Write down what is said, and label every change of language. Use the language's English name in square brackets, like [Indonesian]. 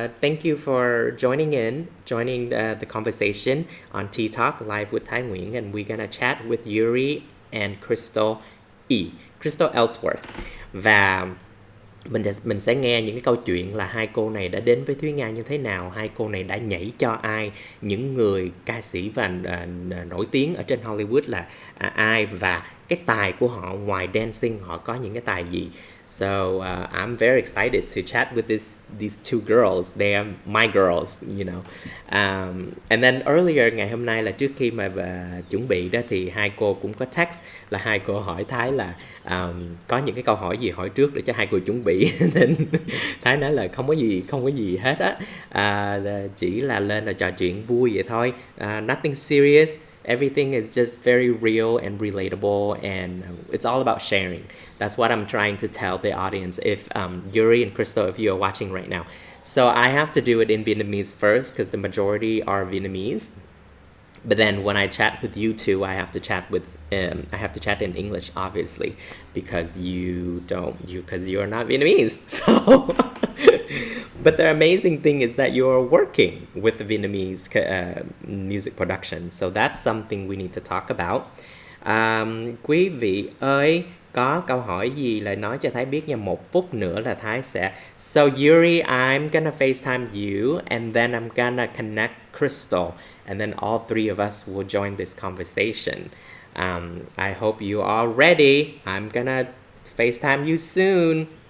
[English] Thank you for joining the conversation on Tea Talk live with Thái Nguyễn, and we're gonna chat with Yoori and Krystal Ellsworth. [Vietnamese] Và mình sẽ nghe những cái câu chuyện là hai cô này đã đến với Thúy Nga như thế nào, hai cô này đã nhảy cho ai, những người ca sĩ và nổi tiếng ở trên Hollywood là ai, và cái tài của họ ngoài dancing họ có những cái tài gì. [English] So I'm very excited to chat with these two girls. They are my girls, you know. And then earlier, [Vietnamese] ngày hôm nay là trước khi mà chuẩn bị đó, thì hai cô cũng có text là hai cô hỏi Thái là có những cái câu hỏi gì hỏi trước để cho hai cô chuẩn bị. Nên Thái nói là không có gì hết á, chỉ là lên là trò chuyện vui vậy thôi, [English] nothing serious. Everything is just very real and relatable, and it's all about sharing. That's what I'm trying to tell the audience. If Yoori and Krystal, if you are watching right now, so I have to do it in Vietnamese first because the majority are Vietnamese. But then when I chat with you two, I have to chat in English, obviously, because you're not Vietnamese. So, but the amazing thing is that you're working with the Vietnamese music production. So that's something we need to talk about. [Vietnamese] Quý vị ơi, có câu hỏi gì là nói cho Thái biết nha. 1 phút nữa là Thái sẽ. [English] So Yoori, I'm gonna FaceTime you, and then I'm gonna connect Krystal, and then all three of us will join this conversation. I hope you are ready. I'm gonna FaceTime you soon.